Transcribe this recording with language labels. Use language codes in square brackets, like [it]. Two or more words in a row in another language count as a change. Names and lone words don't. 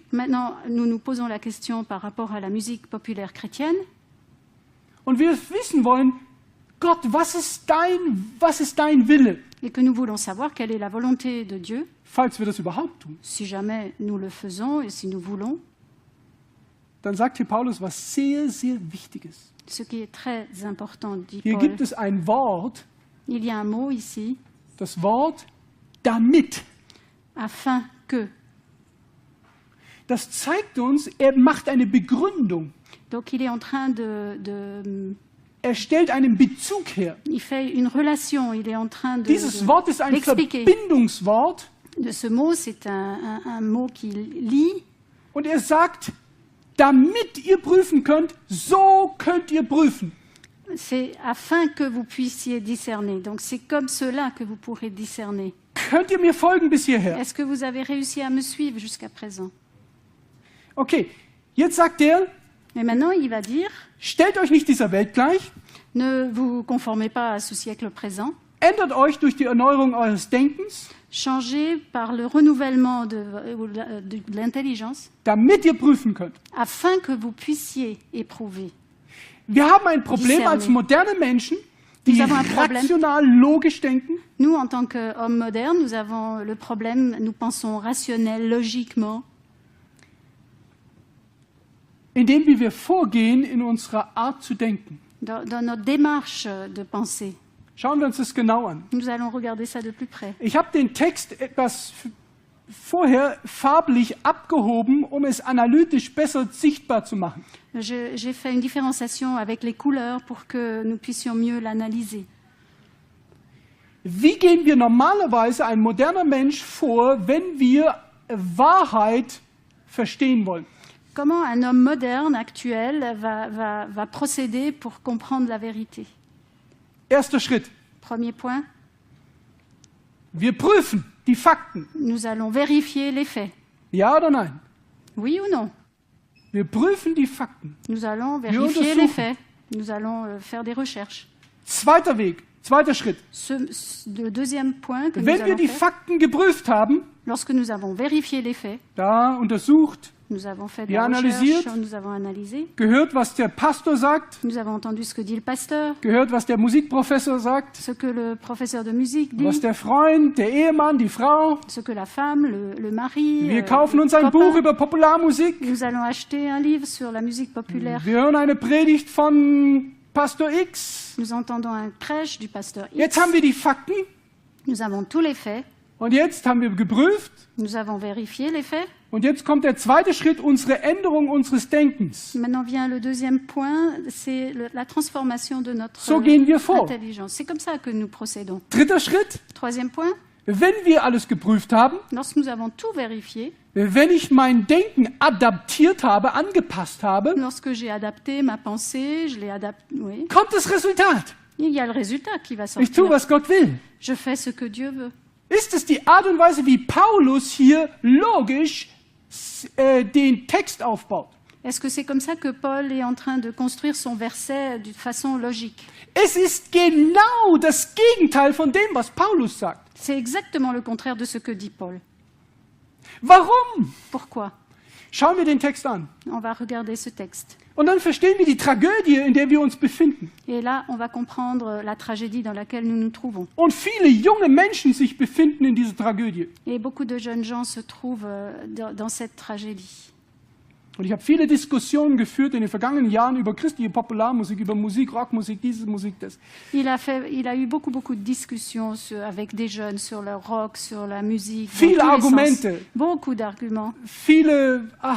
[fr] maintenant, nous nous posons la question par rapport à la musique populaire chrétienne. [de] und wir wissen wollen, Gott, was ist dein Wille, [fr] Et que nous voulons savoir quelle est la volonté de Dieu, [de] falls wir das überhaupt tun. [fr] si jamais nous le faisons et si nous voulons, [de] Dann sagt hier Paulus was sehr, sehr Wichtiges. [fr] ce qui est très important, dit [de] Hier [fr] Paul. [de] gibt es ein Wort, [fr] Il y a un mot ici, [de] das Wort damit. [fr] afin que. [de] Das zeigt uns, er macht eine Begründung. [fr] Donc il est en train [de] Er stellt einen Bezug her. [fr] il fait une relation, il est en train [de] Dieses Wort ist ein [fr] d'expliquer. [de] Verbindungswort. [fr] De ce mot, c'est un mot qui lie, [de] Und er sagt, damit ihr prüfen könnt, so könnt ihr prüfen. [fr] c'est afin que vous puissiez discerner. Donc c'est comme cela que vous pourrez discerner. [de] Könnt ihr mir folgen bis hierher? [fr] Est-ce que vous avez réussi à me suivre jusqu'à présent? [de] Okay, jetzt sagt er, [fr] Et maintenant, il va dire, [de] stellt euch nicht dieser Welt gleich, [fr] ne vous conformez pas à ce siècle présent, [de] ändert euch durch die Erneuerung eures Denkens, [fr] changez par le renouvellement de l'intelligence, [de] damit ihr prüfen könnt. [fr] afin que vous puissiez éprouver. [de] Wir haben ein Problem [fr] discerner. [de] als moderne Menschen, die [fr] Nous avons un problème. [de] rational, logisch denken. [fr] Nous, en tant qu'hommes modernes, nous avons le problème, nous pensons rationnel, logiquement, [de] Indem wie wir vorgehen in unserer Art zu denken. [fr] dans notre démarche de pensée. [de] Schauen wir uns das genau an. [fr] Nous allons regarder ça de plus près. [de] Ich habe den Text etwas vorher farblich abgehoben, um es analytisch besser sichtbar zu machen. [fr] J'ai fait une différenciation avec les couleurs pour que nous puissions mieux l'analyser. [de] Wie gehen wir normalerweise, ein moderner Mensch, vor, wenn wir Wahrheit verstehen wollen? [fr] Comment un homme moderne, actuel, va procéder pour comprendre la vérité? [de] Erster Schritt. [fr] Premier point, [de] Wir prüfen die Fakten. [fr] nous allons vérifier les faits. [de] Ja oder nein? [fr] Oui ou non? [de] Wir prüfen die Fakten. [fr] Nous allons [de] Wir [fr] vérifier les [de] untersuchen. [fr] faits. Nous allons faire des recherches. [de] Zweiter Weg, zweiter Schritt. [fr] Le deuxième point que nous [de] Wenn wir [fr] allons [de] die [fr] faire, [de] Fakten geprüft haben, [fr] lorsque nous avons vérifié les faits, [de] da untersucht, [fr] nous avons fait de [de] Ja, [fr] la [de] analysiert. [fr] recherche, nous avons analysé, [de] gehört, was der Pastor sagt, [fr] nous avons entendu ce que dit le pasteur, [de] gehört, was der Musikprofessor sagt, [fr] ce que le professeur de musique dit, [de] was der Freund, der Ehemann, die Frau. [fr] ce que la femme, le mari, [de] Wir kaufen uns [fr] le [de] ein [fr] copain. [de] Buch über Popularmusik. [fr] Nous allons acheter un livre sur la musique populaire. [de] Wir hören eine Predigt von Pastor X. [fr] Nous entendons un prêche du pasteur X. [de] Jetzt haben wir die Fakten [fr] Nous avons tous les faits. [de] und jetzt haben wir geprüft. [fr] Nous avons vérifié les faits. [de] Und jetzt kommt der zweite Schritt, unsere Änderung unseres Denkens. [fr] Maintenant vient le deuxième point, c'est la transformation de notre [de] So gehen wir vor. [fr] intelligence. C'est comme ça que nous procédons. [de] Dritter Schritt, [fr] Troisième point, [de] wenn wir alles geprüft haben, [fr] lorsque nous avons tout vérifié, [de] wenn ich mein Denken adaptiert habe, angepasst habe, [fr] lorsque j'ai adapté ma pensée, je l'ai adapté, oui, [de] kommt das Resultat. [fr] il y a le résultat qui va [de] Ich tue, [fr] sortir. [de] was Gott will. [fr] Je fais ce que Dieu veut. [de] Ist es die Art und Weise, wie Paulus hier logisch den Text aufbaut? [fr] Est-ce que c'est comme ça que Paul est en train de construire son verset d'une façon logique? [de] Es ist genau das Gegenteil von dem, was Paulus sagt. [fr] C'est exactement le contraire de ce que dit Paul. [de] Warum? [fr] Pourquoi? [de] Schauen wir den Text an. [fr] On va regarder ce texte. [de] Und dann verstehen wir die Tragödie, in der wir uns befinden. [fr] Et là, on va comprendre la tragédie dans laquelle nous nous trouvons. [de] Und viele junge Menschen sich befinden in dieser Tragödie. [fr] Et beaucoup de jeunes gens se trouvent dans cette tragédie. [de] Und ich habe viele Diskussionen geführt in den vergangenen Jahren über christliche Popularmusik, über Musik, Rockmusik, diese Musik, das. [fr] Il a eu beaucoup de discussions avec des jeunes sur le rock, sur la musique. dans [de] Viele [fr] tous les [de] Argumente. [fr] sens. Beaucoup d'arguments. [de] Viele,